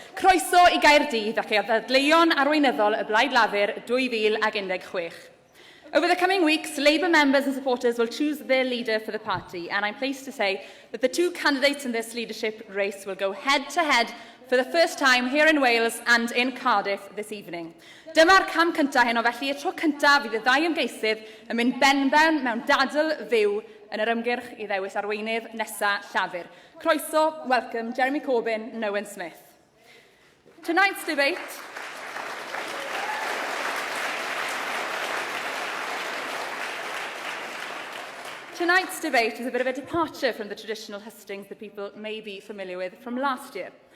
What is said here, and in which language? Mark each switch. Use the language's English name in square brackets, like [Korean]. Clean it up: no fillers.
[Welsh] Croeso I Gaerdydd ac ei ddadleuon arweinyddol y Blaid Lafur 2016. [English] Over the coming weeks, Labour members and supporters will choose their leader for the party, and I'm pleased to say that the two candidates in this leadership race will go head-to-head for the first time here in Wales and in Cardiff this evening. [Welsh] Dyma'r cam cyntaf heno, felly y tro cyntaf fydd y ddau ymgeisydd yn mynd benben mewn dadl fyw yn yr ymgyrch I ddewis arweinydd nesaf llafur. Croeso, [English] welcome, Jeremy Corbyn and Owen Smith. Tonight's debate is a bit of a departure from the traditional hustings that people may be familiar with from last year.